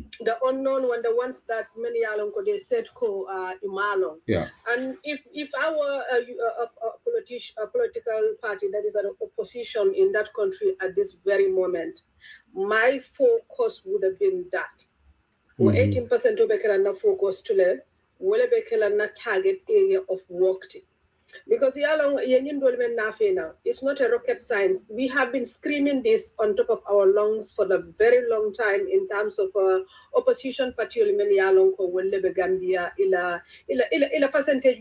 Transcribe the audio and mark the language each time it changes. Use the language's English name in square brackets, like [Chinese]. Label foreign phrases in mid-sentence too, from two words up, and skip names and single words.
[English] The unknown one, the ones that many alonko they said [Mandingo] ko imalo. [English] Yeah. And if I were a political party that is an opposition in that country at this very moment, my focus would have been that. 18% of the focus [Mandingo] to le, wale bekela na [English] target area of work. Because it's not a rocket science. We have been screaming this on top of our lungs for a very long time in terms of opposition party Gambia ila percentage.